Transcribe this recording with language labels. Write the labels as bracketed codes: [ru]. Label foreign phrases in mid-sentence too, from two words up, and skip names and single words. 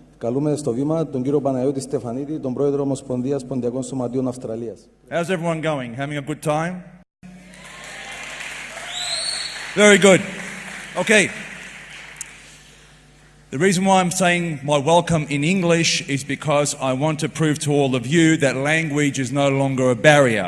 [el] Καλούμε στο βήμα τον κύριο Παναγιώτη Στεφανίδη, τον πρόεδρο Ομοσπονδίας Ποντιακών Σωματείων Αυστραλίας. [en] How's everyone going? Having a good time? Very good. Okay. The reason why I'm saying my welcome in English is because I want to prove to all of you that language is no longer a barrier.